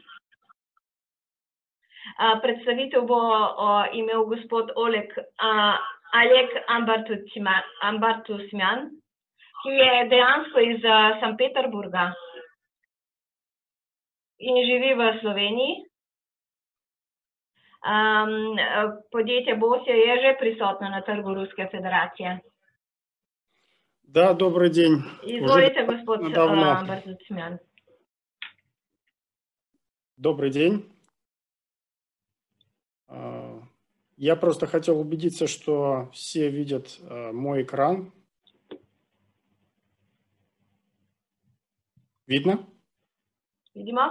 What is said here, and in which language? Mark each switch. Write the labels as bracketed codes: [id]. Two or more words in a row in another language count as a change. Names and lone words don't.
[sl] Predstavitev bo imel gospod Oleg Ambartusmjan, ki je dejansko iz Sankt Peterburga in živi v Sloveniji. Podjetje Bosio je že prisotno na trgu Ruske federacije. [ru] Да, добрый день. [sl] Izvolite, gospod Ambartusmjan. [ru] Добрый день. Я просто хотел убедиться, что все видят мой экран. Видно? [sl] Vidimo?